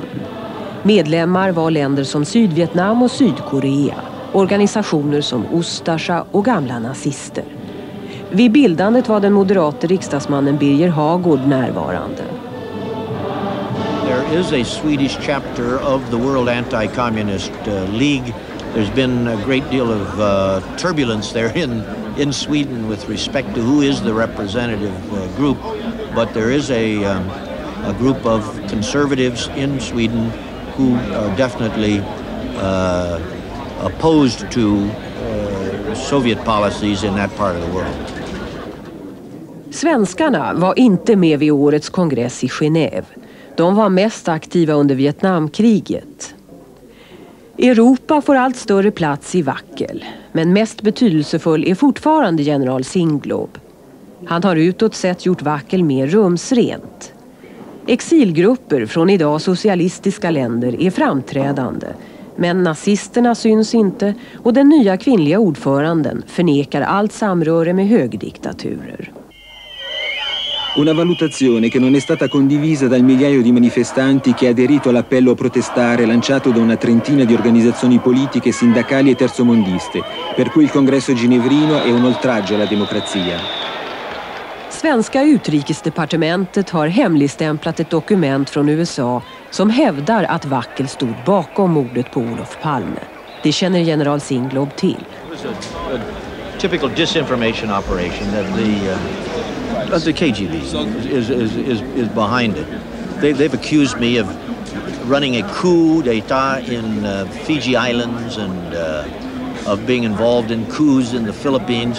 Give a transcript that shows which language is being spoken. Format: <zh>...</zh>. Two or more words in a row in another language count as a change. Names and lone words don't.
<sv>Medlemmar var länder som Sydvietnam och Sydkorea, organisationer som Ustasja och gamla nazister. Vid bildandet var den moderate riksdagsmannen Birger Hagård närvarande.</sv> <en>There is a Swedish chapter of the World Anti-Communist League. There's been a great deal of turbulence there in Sweden with respect to who is the representative group. But there is a group of conservatives in Sweden who are definitely opposed to Soviet policies in that part of the world.</en> <sv>Svenskarna var inte med vid årets kongress i Genève. De var mest aktiva under Vietnamkriget. Europa får allt större plats i WACL, men mest betydelsefull är fortfarande general Singlob. Han har utåt sett gjort WACL mer rumsrent. Exilgrupper från idag socialistiska länder är framträdande, men nazisterna syns inte och den nya kvinnliga ordföranden förnekar allt samröre med högdiktaturer.</sv> <it>Una valutazione che non è stata condivisa dal migliaio di manifestanti che ha aderito all'appello a protestare lanciato da una trentina di organizzazioni politiche, sindacali e terzomondiste, per cui il congresso ginevrino è un oltraggio alla democrazia.</it> <sv>Svenska utrikesdepartementet har hemligstämplat ett dokument från USA som hävdar att WACL stod bakom mordet på Olof Palme. Det känner general Singlob till.</sv> <en>It was a typical disinformation operation that the KGB is behind it. They've accused me of running a</en> <fr>coup d'etat</fr> <en>in Fiji Islands and of being involved in coups in the Philippines.</en>